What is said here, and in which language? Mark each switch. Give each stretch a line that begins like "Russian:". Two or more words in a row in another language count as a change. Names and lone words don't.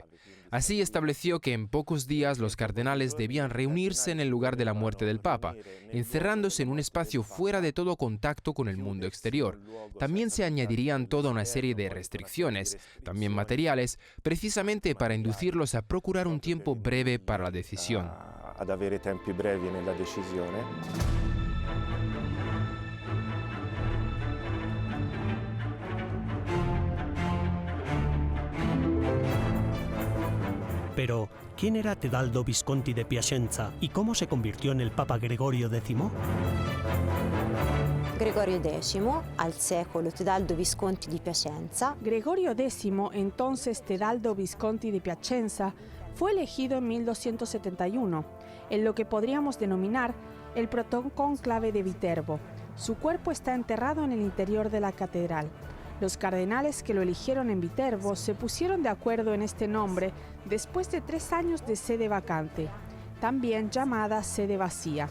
Spanish: Así estableció que en pocos días los cardenales debían reunirse en el lugar de la muerte del Papa, encerrándose en un espacio fuera de todo contacto con el mundo exterior. También se añadirían toda una serie de restricciones, también materiales, precisamente para inducirlos a procurar un tiempo breve para la decisión.
Italian: Ad avere tempi brevi nella decisione.
Spanish: Pero, ¿quién era Tedaldo Visconti de Piacenza y cómo se convirtió en el Papa Gregorio X?
Italian: Gregorio X, al secolo Tedaldo Visconti di Piacenza.
Spanish: Gregorio X, entonces Tedaldo Visconti de Piacenza, fue elegido en 1271, en lo que podríamos denominar el protoncónclave de Viterbo. Su cuerpo está enterrado en el interior de la catedral. Los cardenales que lo eligieron en Viterbo se pusieron de acuerdo en este nombre después de 3 años de sede vacante, también llamada sede vacía.